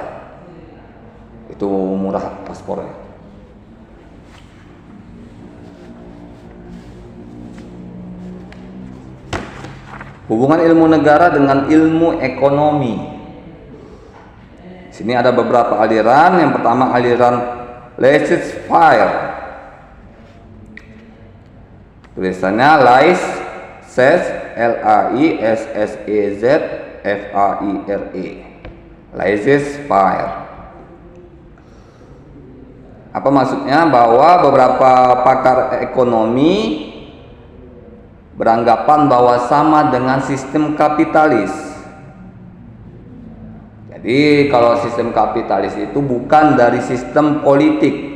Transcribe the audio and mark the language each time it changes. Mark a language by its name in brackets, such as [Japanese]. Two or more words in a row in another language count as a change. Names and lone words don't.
[Indonesian] Itu murah paspornya. Hubungan ilmu negara dengan ilmu ekonomi. Sini ada beberapa aliran. Yang pertama aliran laissez-faire. Tulisannya laissez, Laissez-faire. Laissez-faire. Apa maksudnya? Bahwa beberapa pakar ekonomi beranggapan bahwa sama dengan sistem kapitalis. Jadi kalau sistem kapitalis itu bukan dari sistem politik.